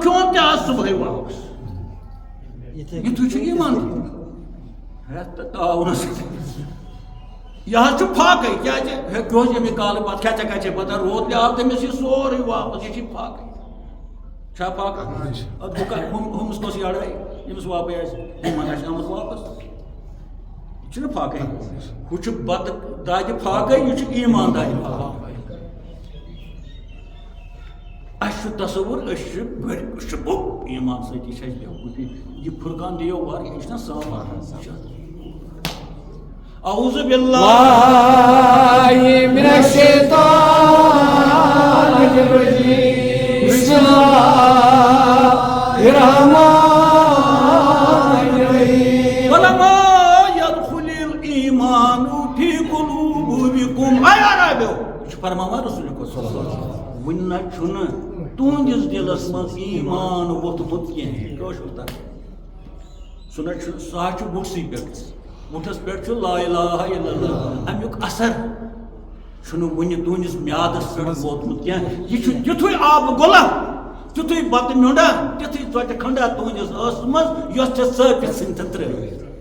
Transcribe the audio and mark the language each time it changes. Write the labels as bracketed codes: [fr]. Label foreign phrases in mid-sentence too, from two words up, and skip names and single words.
[ks] کھیوٚن تہِ آز صُبحٲے واپس یِتھُے چھُ ایٖمان تعاوُنس یہ حظ چھُ فاقے کیٛازِ ہیٚکہِ اوس ییٚمہِ کالہٕ پتہٕ کھٮ۪ژا کھٮ۪ژے پتہٕ روتلہِ آو تٔمِس یہِ سورُے واپس یہِ چھِ فاقے چھا فاقہ ادٕ ہُمِس کۄس یڑٲے ییٚمِس واپے آسہِ ہُمن آسہِ آمُت واپس یہ چھُنہٕ فاقے ہُہ چھُ بتہٕ دادِ فاقے یہِ چھُ ایٖمان دادِ فاقے اَسہِ چھُ تصوُر أسۍ چھِ بوٚڑ ایٖمان سۭتی چھِ اَسہِ بیوٗٹی یہِ فرقان دِیو واریاہ یہِ چھُنہ سامان [ar] اعوذ باللہ من الشیطان الرجیم بسم اللہ الرحمن الرحیم ولما يدخل الایمان فی قلوبکم [ks] اے عربیو یہ چھُ فرماوان رسول کو [ar] صلی اللہ علیہ [ks] وسلم وُنہِ نہ چھُنہٕ تُہنٛدِس دِلس منٛز ایٖمان ووٚتھمُت کینٛہہ کٲشُر ترجمہٕ سُہ نہ چھُ سُہ حظ چھُ وُٹھسٕے پٮ۪ٹھ وُٹھس پٮ۪ٹھ چھُ [ar] لا الہ الا اللہ [ks] امیُک اثر چھُنہٕ وُنہِ تُہنٛدِس میادس پٮ۪ٹھ ووتمُت کینٛہہ یہِ چھُ تیُتھُے آبہٕ گۄلا تیُتھُے بتہٕ میوٚنڈا تِتھُے ژۄٹہِ کھنڈا تُہنٛدِس ٲسس منٛز یۄس ژےٚ ژٲپِتھ ژھٕنتھ ترٲوِتھ